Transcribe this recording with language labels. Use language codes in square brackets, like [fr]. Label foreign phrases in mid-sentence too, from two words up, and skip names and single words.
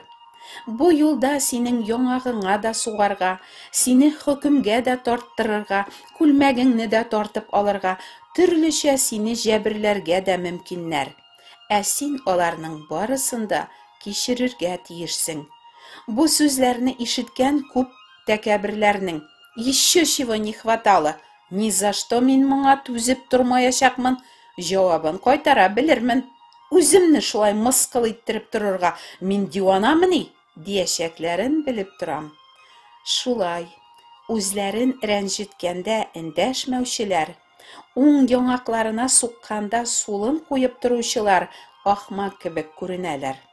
[tt] Бу юлда синең яңагыңа да сугарга, сине хөкемгә дә тарттырырга, күлмәгеңне дә тартып алырга, төрлечә сине җәберләргә дә мөмкиннәр. Ә син аларның барысында кичерергә тиешсең. Бу сүзләрне ишеткән күп тәкәбирләрнең [ru] «Еще чего не хватало, ни за что [tt] мин моңа түзеп тормаячакмын» җавабын кайтара белермен. Үземне шулай мыскыл иттереп торырга мин диванамыни диячәкләрен белеп торам. Шулай, үзләрен рәнҗеткәндә эндәшмәүчеләр, уң яңакларына сукканда сулын куеп торучылар ахмак кебек күренәләр.